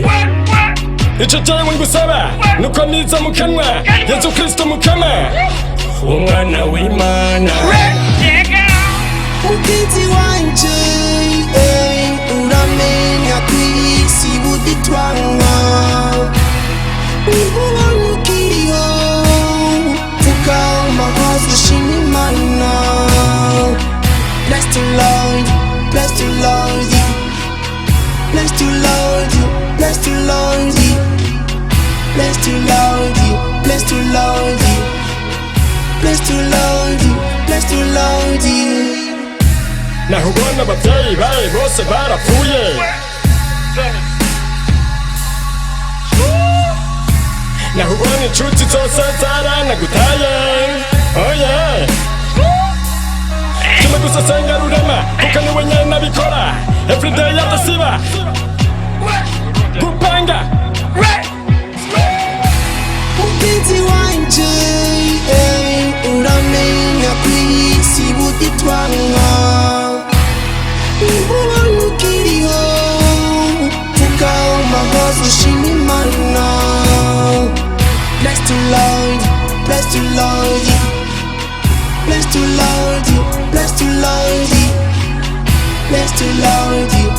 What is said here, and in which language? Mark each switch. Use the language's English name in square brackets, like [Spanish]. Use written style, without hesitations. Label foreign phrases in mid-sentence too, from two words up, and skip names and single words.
[Rundi] Ico jewe ngusaba nuko niza mu kanwa Yesu Kristo mukama umwana w'Imana. Mugenzi wanje uramenya kw'isi buditwanga, ubona ukiriho vuga umuhazi ushima Imana. [English] Bless the Lord, bless the Lord, bless the Lord, bless the Lord, bless the Lord, bless the Lord, bless the Lord, bless the Lord. [Rundi] Naho ubona abavyeyi bawe bose barapfuye, naho ubona inshuti zose zaranagutaye. [English] Oh yeah. [Rundi] Kimwe gusa senga rurema kuko niwe nyene abikora everyday adasiba gupanga. Mugenzi wanje uramenya kw'isi buditwanga, ubona ukiriho vuga umuhazi ushima Imana. [English] Bless the Lord, bless the Lord, bless the Lord, bless the Lord, bless the Lord,